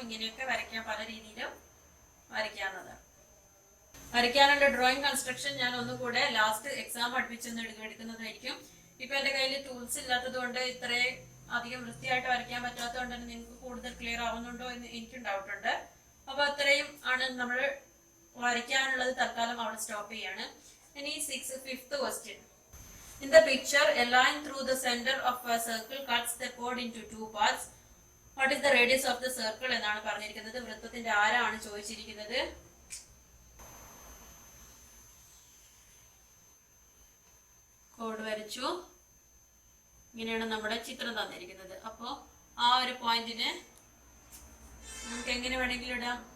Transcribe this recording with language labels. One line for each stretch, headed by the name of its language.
Malayalam: ഇങ്ങനെയൊക്കെ വരയ്ക്കാം, പല രീതിയിലും വരയ്ക്കാവുന്നതാണ്. വരയ്ക്കാനുള്ള ഡ്രോയിങ് കൺസ്ട്രക്ഷൻ ഞാൻ ഒന്നുകൂടെ ലാസ്റ്റ് എക്സാം പഠിപ്പിച്ചൊന്ന് എടുക്കുന്നതായിരിക്കും. ഇപ്പൊ എന്റെ കയ്യിൽ ടൂൾസ് ഇല്ലാത്തത് കൊണ്ട് ഇത്രയും അധികം വൃത്തിയായിട്ട് വരയ്ക്കാൻ പറ്റാത്തതുകൊണ്ട് തന്നെ നിങ്ങൾക്ക് കൂടുതൽ ക്ലിയർ ആവുന്നുണ്ടോ എന്ന് എനിക്കും ഡൗട്ട് ഉണ്ട്. അപ്പൊ അത്രയും ആണ് നമ്മൾ വരയ്ക്കാനുള്ളത്. തൽക്കാലം അവിടെ സ്റ്റോപ്പ് ചെയ്യാണ്. ഇനി
English: 5th question. In the picture, a line through the center of a circle cuts the chord into 2 parts. What is the radius of the circle
Malayalam: എന്നാണ് പറഞ്ഞിരിക്കുന്നത്. വൃത്തത്തിന്റെ ആരാണ് ചോദിച്ചിരിക്കുന്നത്. കോഡ് വരച്ചു. ഇങ്ങനെയാണ് നമ്മുടെ ചിത്രം തന്നിരിക്കുന്നത്. അപ്പോ ആ ഒരു പോയിന്റിന് നമുക്ക് എങ്ങനെ വേണമെങ്കിലും ഇടാം.